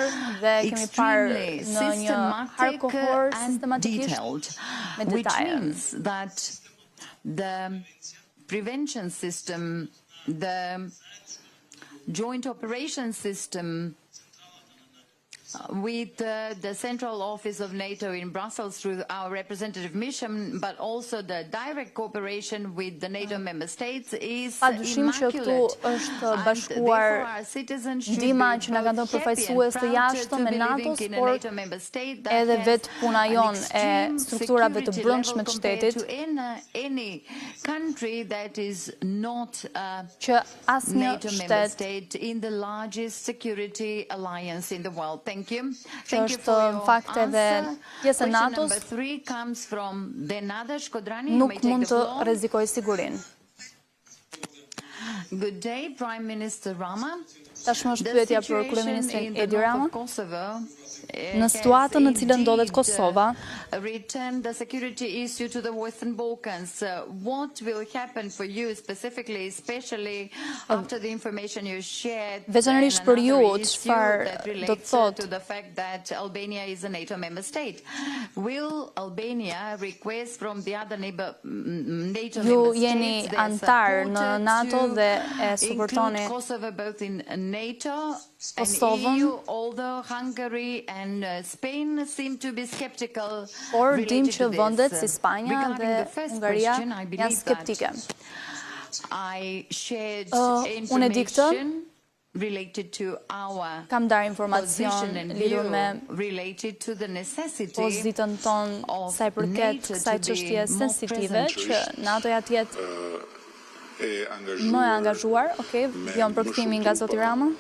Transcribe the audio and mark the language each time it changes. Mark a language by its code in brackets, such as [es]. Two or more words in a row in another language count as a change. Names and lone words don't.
[en] extremely systematic and detailed, which means that the prevention system, the joint operation system with the central office of NATO in Brussels through our representative mission, but also the direct cooperation with the NATO member states is immaculate. [sq] Bashkuar ndihma që na kanë dhënë përfaqësues të jashtëm me NATO-s, por edhe vetë puna jon e strukturave të brendshme të shtetit që asnjë shtet [en] in the largest security alliance in the world. Thank you. [sq] Që është në fakt edhe pjesë e NATO-s nuk mund të rrezikojë sigurinë. [en] Good day, Prime Minister Rama. [sq] Tashmë është pyetja për kryeministrin Edi Rama. në situatën në cilën ndodhet Kosova, [en] return the security issue to the Western Balkans. What will happen for you specifically, especially after the information you shared? [sq] Veçanërisht për ju, çfarë do të thotë [en] to the fact that Albania is a NATO member state? Will Albania request from the other NATO [sq] ju jeni antar në NATO dhe e suportoni [en] Kosovo both in NATO [sq] Kosovën, [en] and EU, although Hungary and Spain seem to be skeptical. [sq] por dim që vendet si Spanja dhe Hungaria janë skeptike. Unë e di këtë, kam dar informacion lidhur me pozitën tonë sa i përket kësaj çështje sensitive që NATO-ja të jetë më e angazhuar, vjen përkthimi nga zoti Rama,